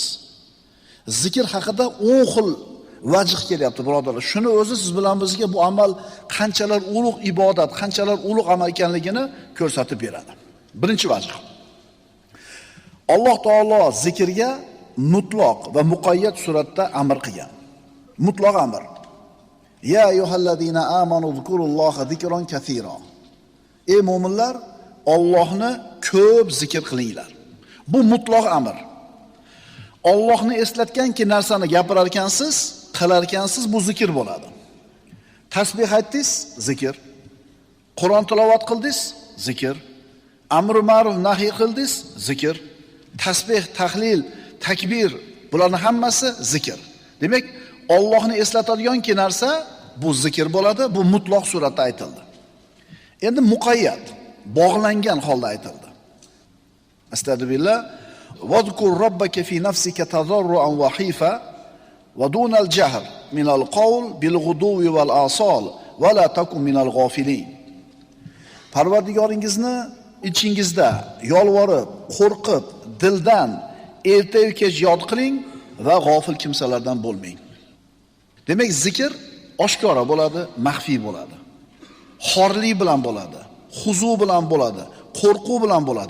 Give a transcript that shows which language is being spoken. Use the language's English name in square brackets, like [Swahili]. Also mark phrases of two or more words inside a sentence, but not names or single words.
[Uzbek] Zikr haqida 10 xil vajh kelyapti, birodarlar. Shuni o'zi siz bilan bizga bu amal qanchalar ulug' ibodat, qanchalar ulug' amal ekanligini ko'rsatib beradi. Birinchi vajh. Alloh taolo zikrga mutlaq va muqayyat suratda amr qilgan. Mutlaq amr. [Arabic] يا أيها الذين آمنوا اذكروا الله ذكرا كثيرا. [Uzbek] Ey mu'minlar, Allohni ko'p zikr qilinglar. Bu mutlaq amr. Allohni eslatganki narsani gapirar ekansiz, qilar ekansiz, bu zikr bo'ladi. Tasbih aytdingiz, zikr. Qur'on tilovat qildingiz, zikr. Amr ma'ruf nahiy qildingiz, zikr. Tasbih, tahlil, takbir, bularning hammasi zikr. Demak, Allohni eslatadiganki narsa bu zikr bo'ladi, bu mutlaq suratda aytildi. Endi muqayyat, bog'langan holda aytildi. Astagfirullah. [Arabic] واذكر ربك في نفسك تضرعا وخيفة ودون الجهر من القول بالغدو والآصال ولا تكن من الغافلين. [Uzbek] Parvardigoringizni ichingizda yolvorib, qo'rqib, dildan erta-yu kech yod qiling va g'ofil kimsalardan bo'lmang. Demak, zikr oshkora bo'ladi, maxfiy bo'ladi. Xorlik bilan bo'ladi, huzu bilan bo'ladi, qo'rquv bilan bo'ladi.